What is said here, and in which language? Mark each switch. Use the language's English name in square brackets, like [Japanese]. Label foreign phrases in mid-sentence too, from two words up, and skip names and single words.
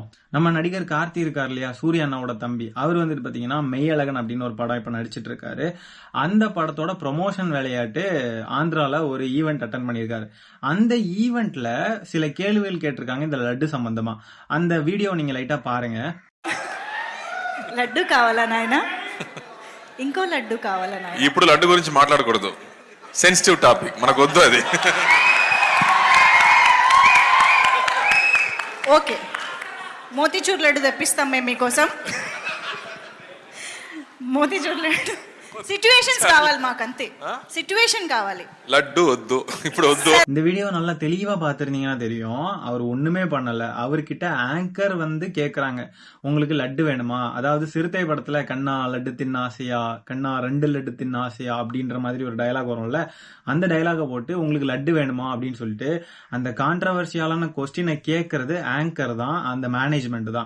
[Tamil] நம்ம நடிகர் கார்த்தி இருக்கார் இல்லையா, சூர்யா அண்ணாவோட தம்பி, அவர் வந்துட்டு பாத்தீங்கன்னா மெய்யழகன் அப்படின்னு ஒரு படம் இப்ப நடிச்சிட்டு இருக்காரு. அந்த படத்தோட ப்ரொமோஷன் விளையாட்டு ஆந்திரால ஒரு [English] event attend [Tamil] பண்ணியிருக்காரு. அந்த ஈவெண்ட்ல சில கேள்விகள் கேட்டிருக்காங்க இந்த லட்டு சம்பந்தமா. அந்த வீடியோ நீங்க லைட்டா பாருங்க. [Telugu] లడ్డు కావాలా నాయనా, ఇంకో లడ్డు కావాలా నాయనా? ఇప్పుడు లడ్డు గురించి మాట్లాడకూడదు, [English] sensitive topic, [Telugu] మనకు వద్దు అది. ఓకే, మోతీచూర్ లడ్డు తెప్పిస్తాం మేము మీకోసం. మోతీచూర్ లడ్డు సిచ్యువేషన్స్ కావాలి మాకు, అంతే సిచ్యువేషన్ కావాలి. லட்டு వద్దు, ఇప్పుడు వద్దు. [Tamil] இந்த வீடியோ நல்லா தெளிவா பாத்திருந்தீங்கன்னா தெரியும், அவர் ஒண்ணுமே பண்ணல. அவர்கிட்ட ஆங்கர் வந்து கேக்குறாங்க, உங்களுக்கு லட்டு வேணுமா? அதாவது சிறுத்தை படத்துல கண்ணா லட்டு தின்ன ஆசையா, கண்ணா 2 லட்டு தின்ன ஆசையா அப்படின்ற மாதிரி ஒரு டயலாக் வரும்ல, அந்த டயலாக போட்டு உங்களுக்கு லட்டு வேணுமா அப்படின்னு சொல்லிட்டு அந்த கான்ட்ரவர்சியலான கொஸ்டினை கேட்கறது ஆங்கர் தான், அந்த மேனேஜ்மெண்ட் தான்.